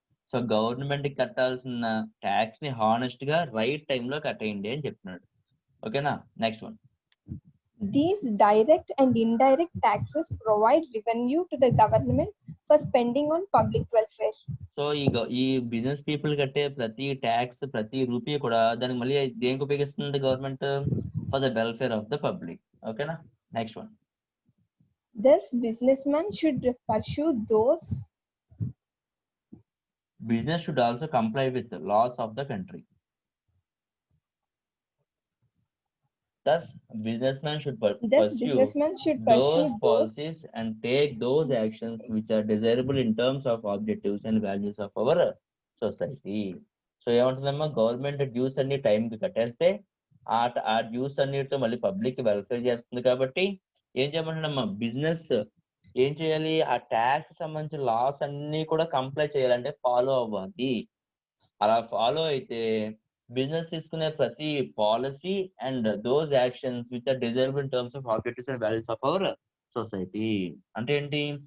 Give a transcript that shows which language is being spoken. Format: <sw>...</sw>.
<te>So government కి కట్టాల్సిన tax ని హానెస్ట్ గా రైట్ టైంలో కట్టేయండి అని చెప్తున్నాడు. ఓకేనా, next one,</te> <en>These direct and indirect taxes provide revenue to the government for spending on public welfare.</en> <te>So ఈ బిజినెస్ పీపుల్ కట్టే ప్రతి ట్యాక్స్, ప్రతి రూపీ కూడా దానికి మళ్ళీ దేనికి ఉపయోగిస్తుంది government,</te> <en>For the welfare of the public.</en> <te>ఓకేనా, next one,</te> <en>Thus, businessmen should pursue those. Business should also comply with the laws of the country. Thus, businessmen should pursue those policies and take those actions which are desirable in terms of objectives and values of our society.</en> <te>So ఏమంటుందమ్మా, government dues అన్ని టైంకి కట్టేస్తే ఆ dues అన్నిటితో మళ్ళీ public welfare చేస్తుంది. కాబట్టి ఏం చేయమంటున్నామ్మా, business ఏం చేయాలి, ఆ ట్యాక్స్ సంబంధించిన లాస్ అన్ని కూడా కంప్లై చేయాలంటే ఫాలో అవ్వాలి. అలా ఫాలో అయితే బిజినెస్ తీసుకునే ప్రతి</te> <en>Policy and those actions which are desirable in terms of objectives and values of our society.</en> <te>అంటే ఏంటి,</te>